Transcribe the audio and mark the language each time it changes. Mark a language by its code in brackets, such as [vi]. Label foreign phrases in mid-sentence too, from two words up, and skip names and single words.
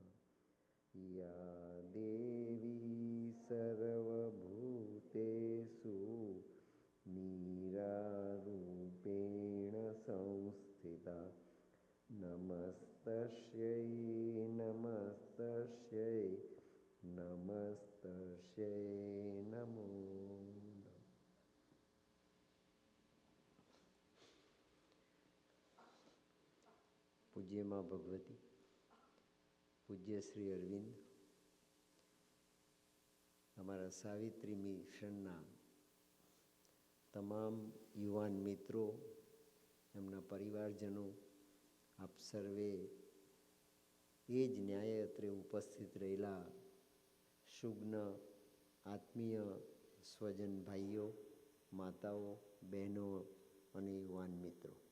[sa] या देवी सर्वभूतेषु मीरारूपेण संस्थिता नमस्तस्यै नमस्तस्यै नमस्तस्यै नमो नमः। [gu] પૂજ્ય મા ભગવતી, પૂજ્ય શ્રી અરવિંદ, અમારા સાવિત્રી મિશનના તમામ યુવાન મિત્રો, એમના પરિવારજનો, આપ સર્વે એ જ ન્યાયત્રે ઉપસ્થિત રહેલા શુગ્ન આત્મીય સ્વજન ભાઈઓ, માતાઓ, બહેનો અને યુવાન મિત્રો,